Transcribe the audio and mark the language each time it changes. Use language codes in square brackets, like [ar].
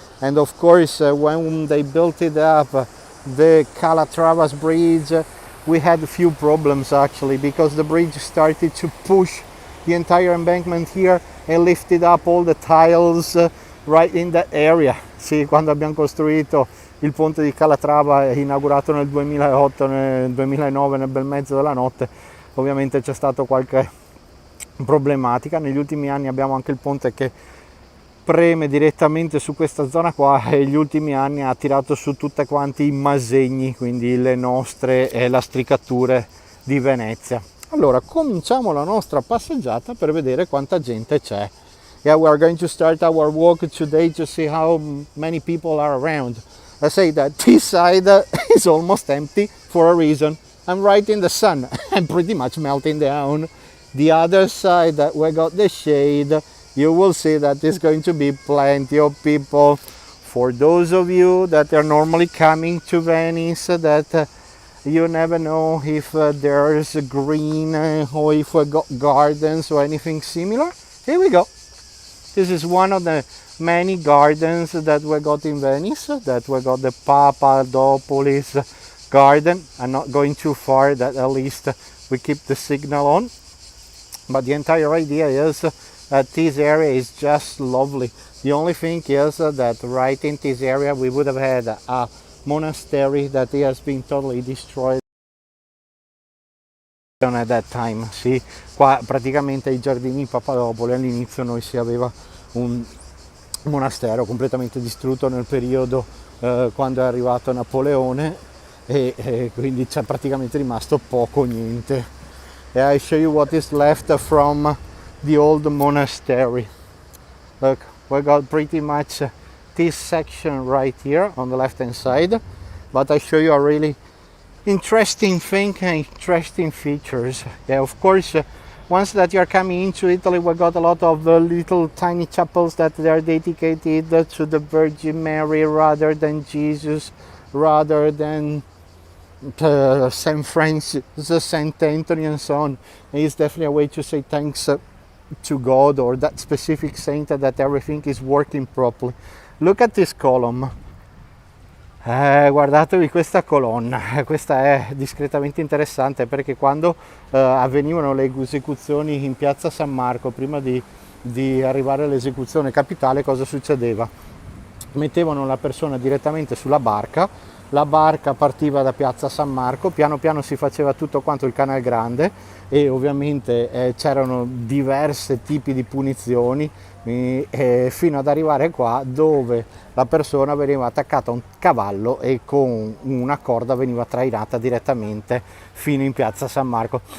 [en] And of course, when they built it up, the Calatravas Bridge, we had a few problems actually, because the bridge started to push the entire embankment here and lifted up all the tiles right in that area. [it] Sì, quando abbiamo costruito il ponte di Calatrava, inaugurato nel 2008, nel 2009, nel bel mezzo della notte, ovviamente c'è stato qualche problematica. Negli ultimi anni abbiamo anche il ponte che preme direttamente su questa zona qua, e negli ultimi anni ha tirato su tutte quanti i masegni, quindi le nostre lastricature di Venezia. Allora, cominciamo la nostra passeggiata per vedere quanta gente c'è. [en] Yeah, we are going to start our walk today to see how many people are around. I say that this side is almost empty for a reason. I'm right in the sun. I'm pretty much melting down. The other side, we got the shade. You will see that there's going to be plenty of people. For those of you that are normally coming to Venice, that you never know if there's green or if we got gardens or anything similar. Here we go. This is one of the many gardens that we got in Venice, that we got the Papadopolis garden. I'm not going too far, that at least we keep the signal on. But the entire idea is that this area is just lovely. The only thing is that right in this area we would have had a monastery that has been totally destroyed. at that time. [it] Sì, qua praticamente ai giardini Papadopoli all'inizio noi si aveva un monastero completamente distrutto nel periodo quando è arrivato Napoleone e quindi c'è praticamente rimasto poco niente. [en] I show you what is left from the old monastery. Look, we got pretty much this section right here on the left hand side, but I show you a really interesting thing, interesting features. Yeah, of course, once that you're coming into Italy, we got a lot of little tiny chapels that they are dedicated to the Virgin Mary rather than Jesus, rather than Saint Francis, Saint Anthony, and so on. And it's definitely a way to say thanks to God or that specific saint that everything is working properly. Look at this column. [it] Guardatevi questa colonna, questa è discretamente interessante perché quando avvenivano le esecuzioni in Piazza San Marco, prima di arrivare all'esecuzione capitale, cosa succedeva? Mettevano la persona direttamente sulla barca, la barca partiva da Piazza San Marco, piano piano si faceva tutto quanto il Canal Grande e ovviamente c'erano diversi tipi di punizioni fino ad arrivare qua dove la persona veniva attaccata a un cavallo e con una corda veniva trainata direttamente fino in Piazza San Marco.